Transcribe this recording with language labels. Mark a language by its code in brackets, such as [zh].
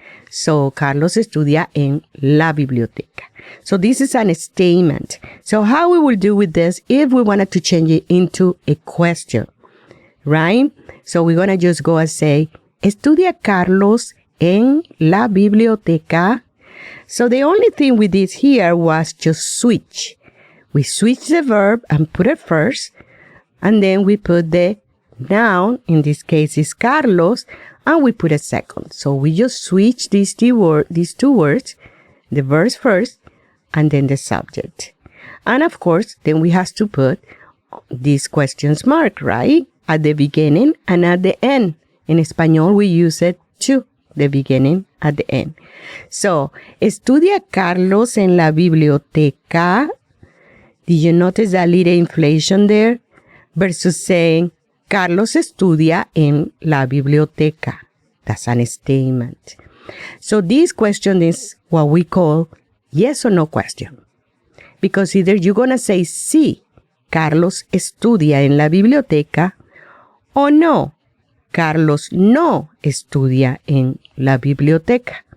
[es] So Carlos estudia en la biblioteca. [en] So this is a statement. So how we will do with this if we wanted to change it into a question, right? So we're going to just go and say, [es] estudia Carlos en la biblioteca. [en] So the only thing we did here was just switch. We switch the verb and put it first, and then we put the noun, in this case is Carlos, and we put a second. So we just switch these two words, the verb first, and then the subject. And of course, then we have to put this question mark, right? At the beginning and at the end. In Espanol, we use it too, the beginning at the end. [es] So, estudia Carlos en la biblioteca. [en] Did you notice that little inflation there? Versus saying, [es] Carlos estudia en la biblioteca. [en] That's an statement. So this question is what we call yes or no question. Because either you're going to say [es] sí, Carlos estudia en la biblioteca, or no, Carlos no estudia en la biblioteca.